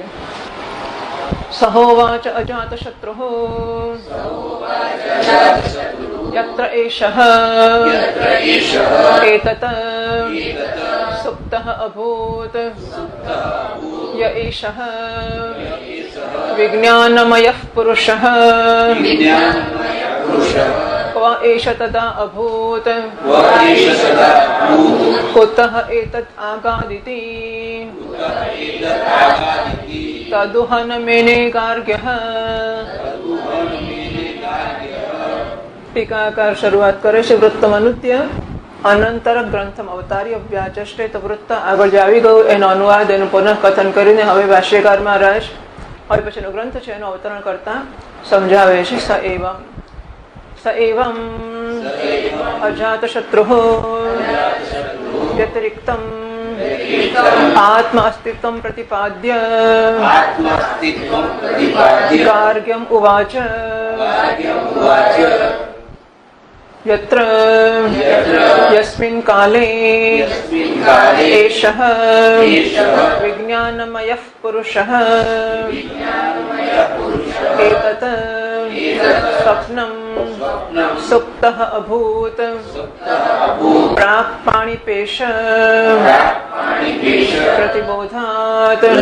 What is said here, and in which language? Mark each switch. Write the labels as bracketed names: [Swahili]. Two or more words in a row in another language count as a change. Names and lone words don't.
[Sanskrit] સહોવાચ અજાતશત્રુઃ યત્ર એષઃ એતત સુપ્તઃ અભૂત ય એષઃ વિજ્ઞાનમયઃ પુરુષઃ क्व एष तदा अभूत कुतः एतत् आगादिति तदुहन मेने गार्ग्यः. [Gujarati] ટીકાકાર શરૂઆત કરે છે [Sanskrit] વૃત્તમનુત્ય અનંતર ગ્રંથમ અવતારી અભ્યાચષ્ટે. [Gujarati] તો વૃત્ત આગળ જે આવી ગયું એનો અનુવાદ એનું પુનઃકથન કરીને હવે ભાષ્યકારમાં રસ હવે પછીનો ગ્રંથ છે એનું અવતરણ કરતા સમજાવે છે. [Sanskrit] स एवं अजातशत्रुः व्यतिरिक्तम् आत्म अस्तित्वं प्रतिपाद्य गार्ग्यम् उवाच यत्र यस्मिन् काले एषः विज्ञानमयः पुरुषः एतत् स्वप्नं सुप्तः अभूत प्राक् पाणिपेश प्रतिबोधात्